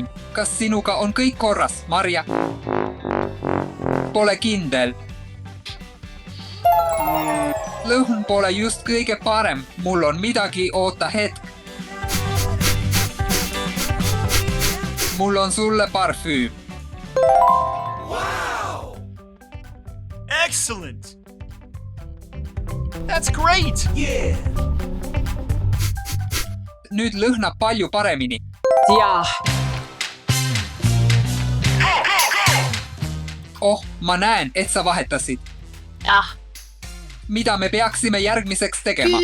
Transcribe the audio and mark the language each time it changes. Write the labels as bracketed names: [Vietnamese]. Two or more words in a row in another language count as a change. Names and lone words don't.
[Estonian] Kas sinuga on kõik korras, Marja? Pole kindel. Lõhn pole just kõige parem. Mul on midagi, oota hetk. Mul on sulle parfüüm. [English] Excellent! That's great! [Estonian] Nüüd lõhnab palju paremini. Jah, Oh, ma näen, et sa vahetasid. Ah, Mida me peaksime järgmiseks tegema?